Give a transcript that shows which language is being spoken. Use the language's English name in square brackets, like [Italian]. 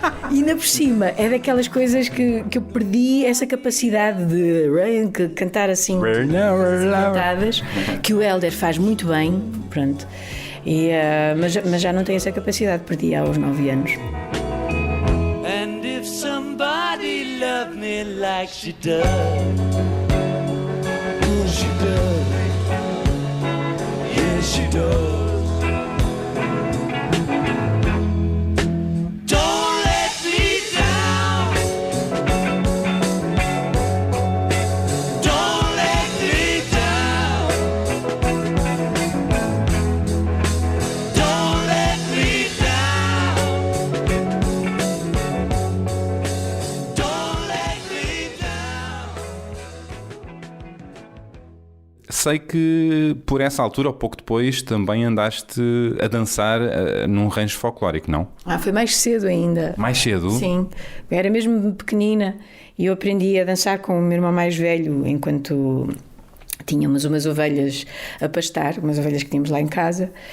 [Portuguese] E ainda por cima, é daquelas coisas que eu perdi essa capacidade de cantar assim, cantadas, que o Helder faz muito bem, pronto. Mas já não tenho essa capacidade, perdi aos 9 anos. [English] and if somebody loved me like she does, oh, she does, yes, she does. Don't let me down, don't let me down, don't let me down, don't let me down. [Portuguese] Sei que por essa altura, ou pouco depois, também andaste a dançar num rancho folclórico, não? Foi mais cedo ainda. Mais cedo? Sim, eu era mesmo pequenina e eu aprendi a dançar com o meu irmão mais velho enquanto tínhamos umas ovelhas a pastar, umas ovelhas que tínhamos lá em casa.